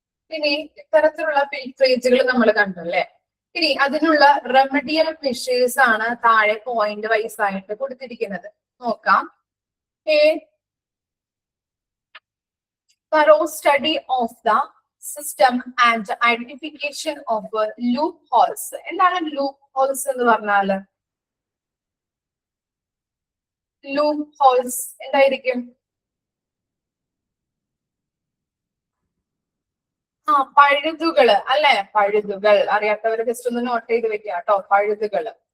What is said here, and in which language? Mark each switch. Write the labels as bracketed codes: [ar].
[ml] ഇനി ഇത്തരത്തിലുള്ള പിൽഫ്രേജുകൾ നമ്മൾ കണ്ടു അല്ലെ? ഇനി അതിനുള്ള റെമഡിയൽ മെഷേഴ്സ് ആണ് താഴെ പോയിന്റ് വൈസ് ആയിട്ട് കൊടുത്തിരിക്കുന്നത്. നോക്കാം. [en] thorough study of the system and identification of loopholes. [ml] എന്താണ് loopholes എന്ന് പറഞ്ഞാല്? loopholes എന്തായിരിക്കും? പഴുതുകള് അല്ലെ? പഴുതുകൾ അറിയാത്തവർ ജസ്റ്റ് ഒന്ന് നോട്ട് ചെയ്ത് വെക്കുക കേട്ടോ. പഴുതുകള്.